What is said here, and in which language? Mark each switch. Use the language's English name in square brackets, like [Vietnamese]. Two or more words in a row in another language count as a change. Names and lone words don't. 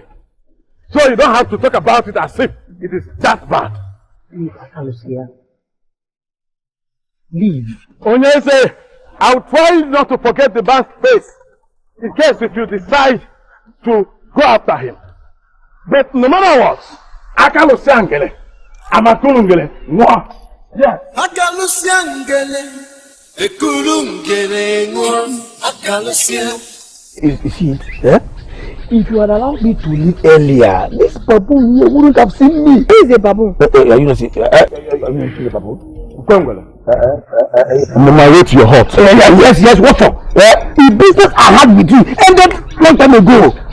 [English] So you don't have to talk about it as if it is that bad. Leave, Akalusia. Leave. Onyese, I'll try not to forget the man's face in case if you decide to go after him. But no matter what, Akalusia ngele, Amakulu ngele, mwa. Yes. Akalusia ngele, Ekulu ngele, mwa. Akalusia. You see it? Eh? If you had allowed me to leave earlier, this baboon here wouldn't have seen me. Who is a baboon? You know, see, are you see the baboon? I'm on my way to your hut. Yes, what for? The business I had with you ended long time ago.